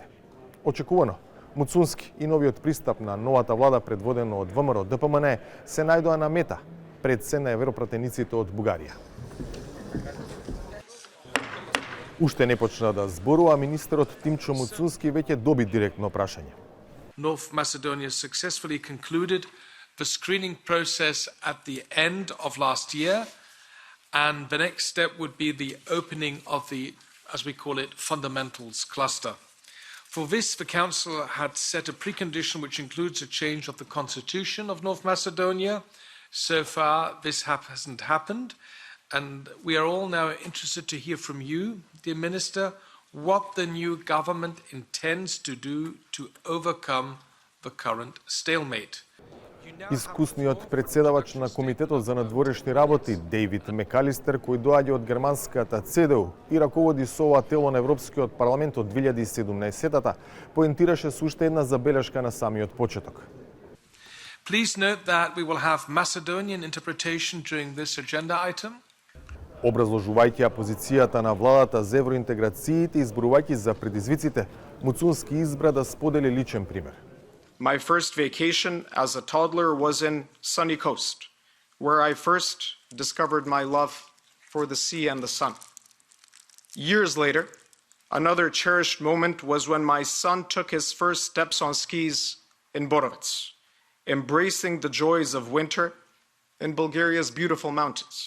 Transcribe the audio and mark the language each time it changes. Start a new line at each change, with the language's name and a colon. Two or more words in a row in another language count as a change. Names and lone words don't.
Macedonian: Очекувано, Муцунски и новиот пристап на новата влада предводено од ВМРО ДПМН се најдоа на мета пред се на европратениците од Бугарија. Уште не почна да зборува, министерот Тимчо Муцунски веќе доби директно прашање.
English: North Macedonia successfully concluded the screening process at the end of last year, and the next step would be the opening of the, as we call it, fundamentals cluster. For this, the Council had set a precondition which includes a change of the constitution of North Macedonia. So far, this hasn't happened, and we are all now interested to hear from you, dear Minister, what the new government intends to do to overcome the current stalemate.
Macedonian: Искусниот председавач на Комитетот за надворешни работи Дейвид Мекалистер, кој доаѓа од германската ЦДУ и раководи со ова тело на Европскиот парламент од 2017-та, поентираше со уште една забелешка на самиот почеток.
English: Please note that we will have Macedonian interpretation during this agenda item.
Macedonian: Образложувајќи ја позицијата на владата за евроинтеграциите и зборувајќи за предизвиците, Муцунски избра да сподели личен пример.
English: My first vacation as a toddler was in Sunny Coast, where I first discovered my love for the sea and the sun. Years later, another cherished moment was when my son took his first steps on skis in Borovets, embracing the joys of winter in Bulgaria's beautiful mountains.